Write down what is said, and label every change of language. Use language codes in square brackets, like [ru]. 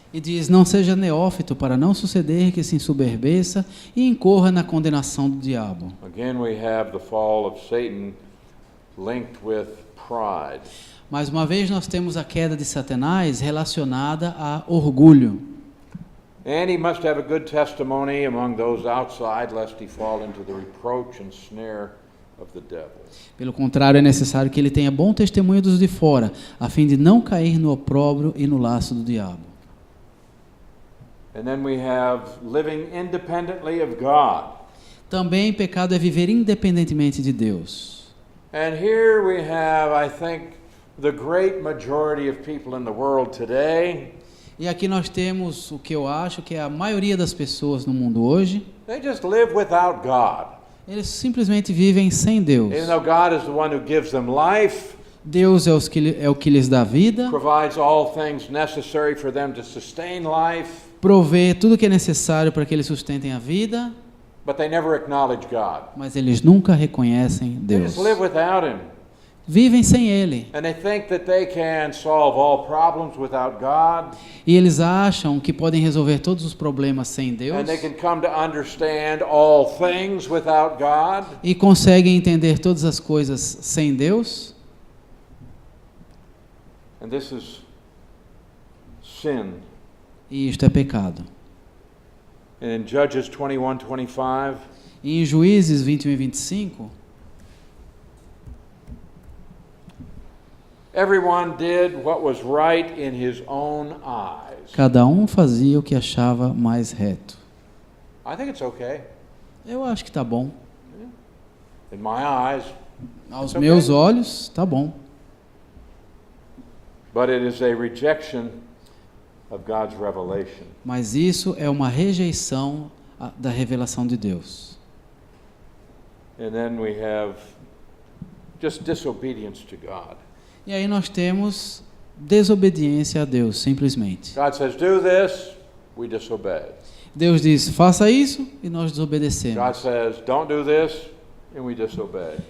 [pt] E diz: não seja neófito para não suceder que se ensoberbeça e incorra na condenação do diabo. [en] Again, we have the fall of Satan linked with pride. [pt] Mais uma vez nós temos a queda de Satanás relacionada a orgulho. [en] And he must have a good testimony among those outside, lest he fall into the reproach and snare of the devil. [pt] Pelo contrário, é necessário que ele tenha bom testemunho dos de fora, a fim de não cair no opróbrio e no laço do diabo. [en] And then we have living independently of God. [pt] Também pecado é viver independentemente de Deus. [en] And here we have, I think, the great majority of people in the world today. [pt] E aqui nós temos o que eu acho que é a maioria das pessoas no mundo hoje. [en] They just live without God. [pt] Eles simplesmente vivem sem Deus. [en] Even though God is the one who gives them life, [pt] Deus é o que lhes dá vida, [en] provides all things necessary for them to sustain life, [pt] provê tudo o que é necessário para que eles sustentem a vida, [en] but they never acknowledge God. [pt] mas eles nunca reconhecem [en] They [pt] Deus. [en] just live without Him. [pt] vivem sem Ele. [en] And they think that they can solve all problems without God. [pt] E eles acham que podem resolver todos os problemas sem Deus. [en] And they can come to understand all things without God. [pt] E conseguem entender todas as coisas sem Deus. [en] And this is sin. [pt] E isto é pecado. [en] And in Judges 21:25, [pt] E em Juízes 21 e 25, [en] everyone did what was right in his own eyes. [pt] cada um fazia o que achava mais reto. [en] I think it's okay. [pt] Eu acho que tá bom. [en] In my eyes. [pt] Aos [en] It's [pt] meus [en] okay. [pt] olhos, tá bom. [en] But it is a rejection of God's revelation. [pt] Mas isso é uma rejeição da revelação de Deus. [en] And then we have just disobedience to God. [pt] E aí nós temos desobediência a Deus, simplesmente. [en] God says, do this, we disobey. [pt] Deus diz, faça isso, e nós desobedecemos. [en] says, don't do this, and we disobey.